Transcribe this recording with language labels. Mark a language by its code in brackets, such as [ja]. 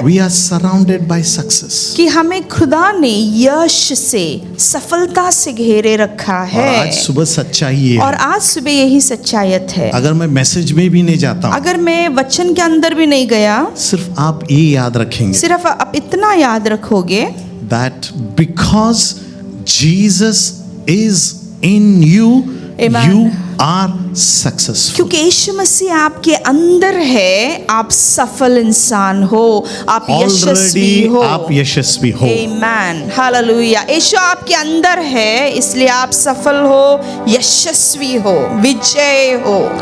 [en] We are surrounded by success. [hi] कि हमें खुदा ने यश से, सफलता से घेरे रखा है। आज सुबह सच्चाई है। और आज सुबह यही सच्चायत है। अगर मैं मैसेज में भी नहीं जाता हूं, अगर मैं वचन के अंदर भी नहीं गया, सिर्फ आप ये याद रखेंगे, सिर्फ आप इतना याद रखोगे, [en] that because Jesus is in you, Amen. you are successful. [hi] क्योंकि यीशु मसीह आपके अंदर है, आप सफल इंसान हो, आप यशस्वी [en] Already [hi] हो। आप यशस्वी हो। आमेन, हालेलुया। यीशु आपके अंदर है, इसलिए आप सफल हो, यशस्वी हो, विजय हो।